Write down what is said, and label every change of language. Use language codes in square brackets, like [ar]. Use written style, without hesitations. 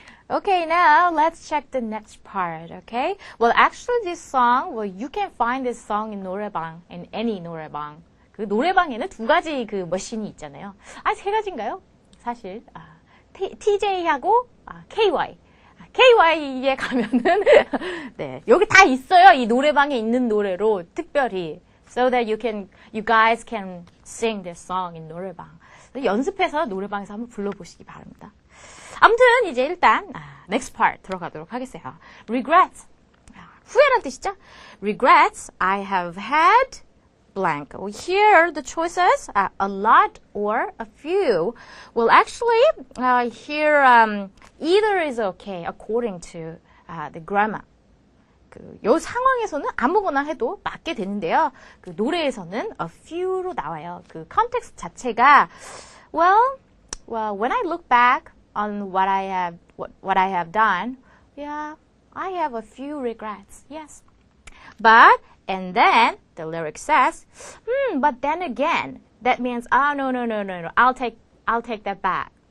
[en] Okay, now let's check the next part, okay? Well, actually this song, well, you can find this song in 노래방, in any 노래방. [ko] 그 노래방에는 두 가지 그 머신이 있잖아요. 세 가지인가요? 사실, TJ하고 KY. KY에 가면은, 네, 여기 다 있어요. 이 노래방에 있는 노래로 특별히. [en] So that you guys can sing this song in 노래방. [ko] 연습해서 노래방에서 한번 불러보시기 바랍니다. 아무튼 이제 일단 next part 들어가도록 하겠어요. Regrets, 후회란 뜻이죠. [en] Regrets, I have had blank. Here the choices a lot or a few. Well, actually here either is okay according to the grammar. [ko] 요 상황에서는 아무거나 해도 맞게 되는데요. 그 노래에서는 a few로 나와요. 그 컨텍스트 자체가 [en] well, when I look back on what I have done, yeah, I have a few regrets. Yes. But, and then the lyric says, but then again, that means, oh, no, I'll take that back.